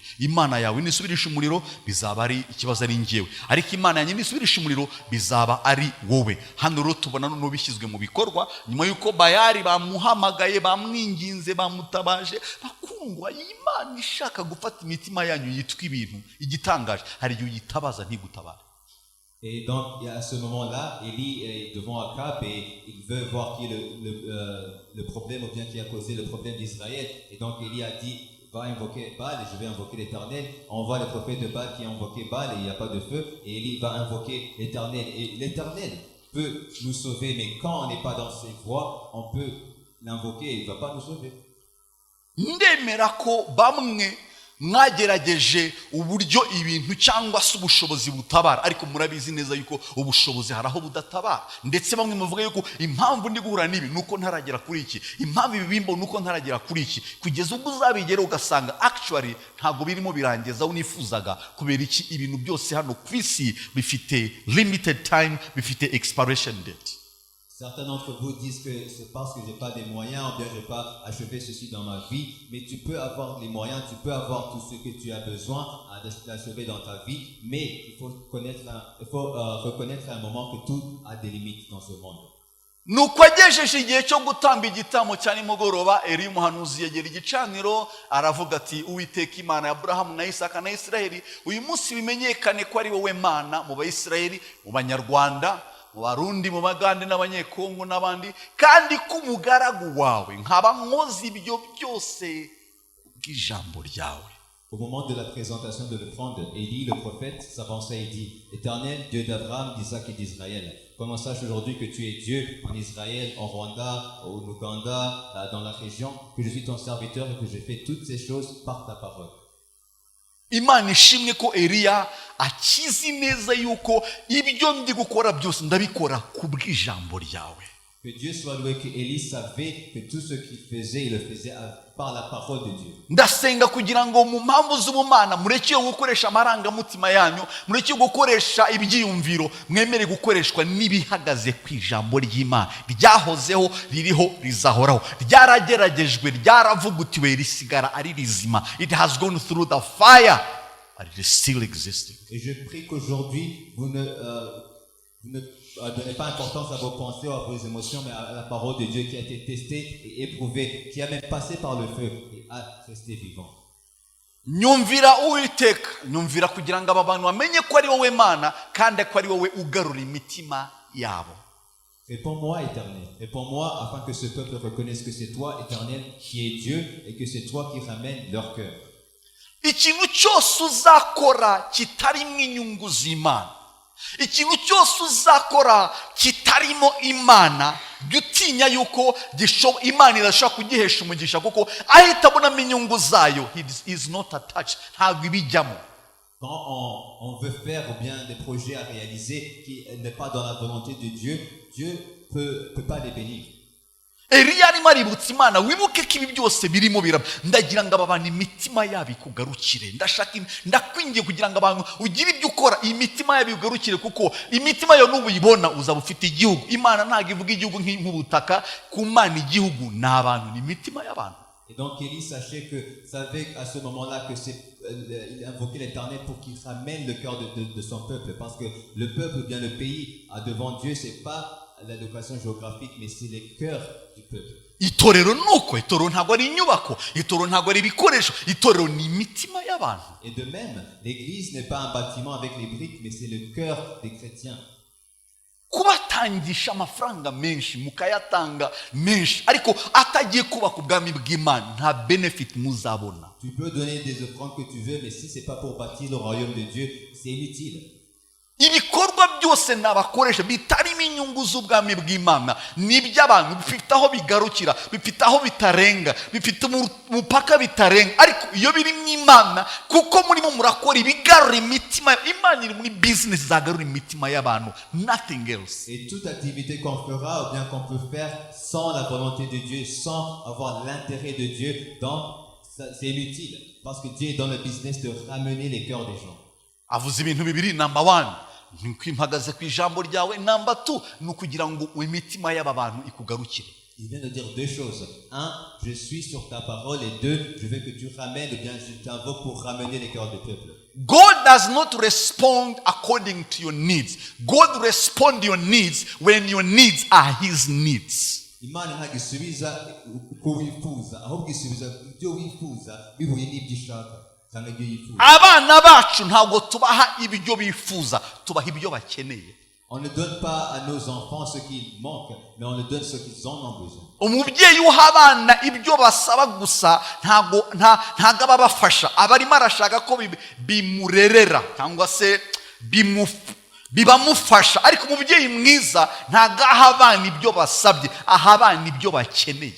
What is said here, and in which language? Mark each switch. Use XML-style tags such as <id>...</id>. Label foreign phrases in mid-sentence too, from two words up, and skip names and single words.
<rw>Imana yawe nisubirisha umuriro bizaba ari ikibazo ari njyewe, ariko Imana yanjye nisubirisha umuriro bizaba ari wowe. Hano rero tubona none bishyizwe mu bikorwa nyuma yuko Bayali bamuhamagaye, bamwinginze, bamutabaje, bakundwa. Imana ishaka gufata imitima yanyu yitwa ibintu igitangaje, hari igihe uyitabaza ntigutabara.</rw> <fr>Et donc, à ce moment-là, Élie est devant Akab et il veut voir qui est le problème ou bien qui a causé le problème d'Israël. Et donc, Élie a dit, va invoquer Baal et je vais invoquer l'Éternel. On voit le prophète de Baal qui a invoqué Baal et il n'y a pas de feu. Et Élie va invoquer l'Éternel. Et l'Éternel peut nous sauver, mais quand on n'est pas dans ses voies, on peut l'invoquer et il ne va pas nous sauver.</fr> <rw>Ndemera ko bamwe mwagerageje uburyo ibintu cyangwa se ubushobozi butabara, ariko murabizi neza yuko ubushobozi haraho budatabara. Ndetse bamwe muvuga yuko impamvu ndi guhura n'ibi nuko ntaragera kuri iki, impamvu ibibimbo nuko ntaragera kuri iki, kugeza ubwo uzabigera ugasanga actually ntabwo birimo birangeza unifuzaga. Kubera iki? Ibintu byose hano ku isi bifite</rw> <en>limited time,</en> <rw>bifite</rw> <en>expiration date.</en> <fr>Certains d'entre vous disent que c'est parce que je n'ai pas des moyens ou bien je n'ai pas achevé ceci dans ma vie, mais tu peux avoir les moyens, tu peux avoir tout ce que tu as besoin d'achever dans ta vie, mais il faut reconnaître à un moment que tout a des limites dans ce monde.</fr> <rw>Nuko agejeje igihe cyo gutamba igitambo cya nimugoroba, Eli umuhanuzi yegera igicaniro aravuga ati, Uwiteka Imana ya Aburahamu na Isaka na Isirayeli, uyu munsi bimenyekane ko ari wowe Mana mu Bayisirayeli, mu Banyarwanda, mu Barundi, mu Bagande n'Abanyekongo n'abandi, kandi ko umugaragu wawe nkaba nkoze ibyo byose bw'ijambo ryawe.</rw> <fr>Au moment de la présentation de l'offrande, Élie, le prophète, s'avançait et dit, Éternel, Dieu d'Abraham, d'Isaac et d'Israël, qu'on sache aujourd'hui que tu es Dieu en Israël, en Rwanda, au Ouganda, dans la région, que je suis ton serviteur et que j'ai fait toutes ces choses par ta parole.</fr> <rw>Imana ishimwe ko Eliya akizi neza yuko ibyo ndi gukora byose ndabikora kubw'ijambo ryawe.</rw> <fr>Que Dieu soit loué que Élie savait que tout ce qu'il faisait, il le faisait par la parole de Dieu.</fr> <rw>Ndasenga kugira ngo mu mpamvu z'ubumana mureke gukoresha amarangamutima yanyu, mureke gukoresha ibyiyumviro, mwemere gukoreshwa n'ibihagaze ku ijambo ry'Imana ryahozeho, ririho, rizahoraho, ryarageragejwe, ryaravugutiwe, risigara ari rizima.</rw> <en>It has gone through the fire but it is still existing.</en> <fr>Et je prie qu'aujourd'hui vous ne donnez pas importance à vos pensées ou à vos émotions, mais à la parole de Dieu qui a été testée et éprouvée, qui a même passé par le feu et a resté vivant.</fr> <rw>Nyumvira Uwiteka, nyumvira kugira ngo aba bantu bamenye ko ari wowe Mana kandi ko ari wowe ugarura imitima yabo.</rw> <fr>Réponds-moi, Éternel. Réponds-moi afin que ce peuple reconnaisse que c'est toi, Éternel, qui es Dieu et que c'est toi qui ramènes leur cœur.</fr> <rw>Ikintu cyose uzakora kitarimo inyungu z'Imana, ikintu cyose uzakora kitarimo Imana, jya utinya yuko Imana irashaka kugihesha umugisha, kuko ahita abonamo inyungu zayo.</rw> <en>He is not attached,</en> <rw>ntabwo ibijyamo.</rw> <fr>Quand on veut faire ou bien des projets à réaliser qui n'est pas dans la volonté de Dieu, Dieu peut pas les bénir.</fr> <rw>Eliya arimo aributsa Imana, wibuke ko ibi byose birimo biraba. Ndagira ngo aba bantu imitima yabo ikugarukire, ndakwingiye kugira ngo abantu ugire ibyo ukora imitima yabo ikugarukire, kuko imitima yo n'ubuyibona uzaba ufite igihugu. Imana ntabwo ivuga igihugu nk'ubutaka, ku Mana igihugu ni abantu, ni imitima y'abantu.</rw> <fr>Et donc Élie savait à ce moment-là que il invoquait l'Éternel pour qu'il ramène le cœur de son peuple. Parce que le peuple, ou bien le pays, devant Dieu, c'est pas la location géographique, mais c'est le cœur du peuple.</fr> <rw>itorero nuko itorero ntabwo ari inyubako, itorero ntabwo ari ibikoresho, itorero ni imitima y'abantu.</rw> <fr>Et de même, l'église n'est pas un bâtiment avec les briques, mais c'est le cœur des chrétiens.</fr> <rw>Kubatangisha amafaranga menshi mukayatanga menshi ariko atagiye kubaka ubwami bw'Imana nta benefit muzabona.</rw> <fr>Tu peux donner des offrandes que tu veux, mais si c'est pas pour bâtir le royaume de Dieu, c'est inutile.</fr> <rw>Ibikorwa byose nabakoresha bitarimo inyungu z'ubwami bw'Imana n'iby'abantu bifite aho bigarukira, bifite aho bitarenga, bifite umupaka bitarenga, ariko iyo biri mu Imana kuko murimo murakora ibigarura imitima. Imana iri muri business zagarura imitima y'abantu,</rw> <en>nothing else.</en> <fr>Et toute activité qu'on fera ou bien qu'on peut faire sans la volonté de Dieu, sans avoir l'intérêt de Dieu, c'est inutile. Parce que Dieu est dans le business de ramener les cœurs des gens.</fr> <rw>Avuze ibintu bibiri. Number 1 ni kwimpagaze ku ijambo ryawe. Number 2 ni ukugira ngo imitima y'aba bantu ikugarukire.</rw> <fr>Il vient de dire deux choses. 1, je suis sur ta parole. Et 2, je veux que tu ramènes, ou bien je t'invoque pour ramener les cœurs du peuple.</fr> <en>God does not respond according to your needs. God responds your needs when your needs are his needs.</en> <rw>Imana ntabwo isubiza uko wifuza, ahubwo isubiza ibyo wifuza bihuye n'ibyo ishaka cyangwa ibyo yifuza. Abana bacu ntabwo tubaha ibyo bifuza, tubaha ibyo bakeneye. On ne donne pas à nos enfants ce qu'ils manquent, mais on leur donne ce qu'ils en ont besoin. Umubyeyi uha abana ibyo basaba gusa ntabwo aba bafasha, aba arimo arashaka ko bimurerera cyangwa se bibamufasha. Ariko umubyeyi mwiza ntabwo aha abana ibyo basabye, aha abana ibyo bakeneye.</rw>